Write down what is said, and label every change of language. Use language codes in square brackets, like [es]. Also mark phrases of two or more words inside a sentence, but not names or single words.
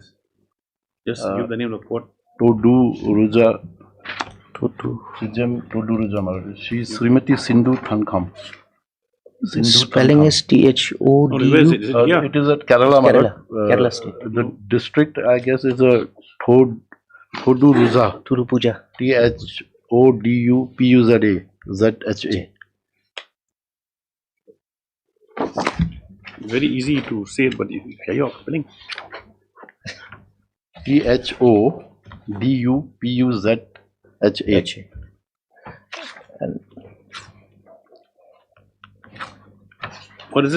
[en] Just give the name of the court. Todu Ruja. CGM Todu Ruja Maladi. She is Srimati Sindhu Thankam. Spelling is THODU. It is at Kerala. Kerala state. The district, I guess, is a Thodu Ruja. Thurupuja. THODUPUZA. ZHA. Very easy to say, but if you are spelling. THODUPUZHA. And what is it?